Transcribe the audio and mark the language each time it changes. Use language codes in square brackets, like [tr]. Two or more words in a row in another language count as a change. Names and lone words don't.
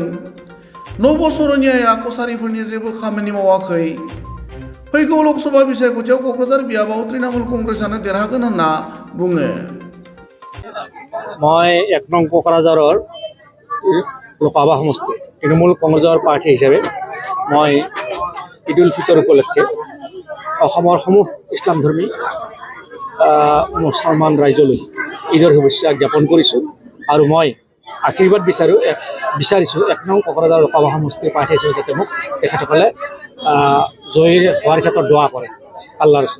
[brx] नब सरनियाया कसारीफोरनि जेबो खामानि मावाखै। फैगौ लोकसभा बिसायख'थियाव क'क्राझार बियाबाव तृणमूल कंग्रेसानो देरहागोन होनना बुङो। [as] মই 1 নং কোকৰাঝাৰৰ লোকসভা সমষ্টি তৃণমূল কংগ্ৰেছৰ প্ৰাৰ্থী হিচাপে মই ঈদ উল ফিতৰ উপলক্ষে অসমৰ সমূহ ইছলামধৰ্মী মুছলমান ৰাইজলৈ ঈদৰ শুভেচ্ছা জ্ঞাপন কৰিছোঁ আৰু মই আশীৰ্বাদ বিচাৰিছোঁ 1 নং কক্ৰাঝাৰ লোকসভা সমষ্টিৰ প্ৰাৰ্থী হিচাপে যাতে মোক তেখেতসকলে জয়ী হোৱাৰ ক্ষেত্ৰত দোৱা কৰে আল্লাহৰ ওচৰত।